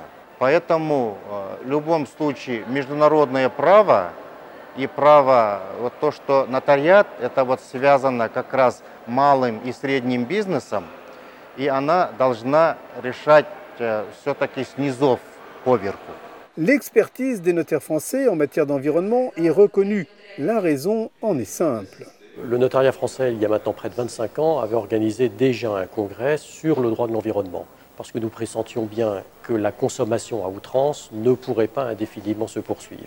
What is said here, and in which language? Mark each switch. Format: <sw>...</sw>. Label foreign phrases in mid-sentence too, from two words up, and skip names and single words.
<ru>Поэтому в любом случае международное право и право, вот то, что нотариат, это вот связано как раз малым и средним бизнесом, и она должна решать все-таки с низов поверху.</ru> <fr>L'expertise des notaires français en matière d'environnement est reconnue. La raison en est simple. Le notariat français, il y a maintenant près de 25 ans, avait organisé déjà un congrès sur le droit de l'environnement, parce que nous pressentions bien que la consommation à outrance ne pourrait pas indéfiniment se poursuivre.</fr>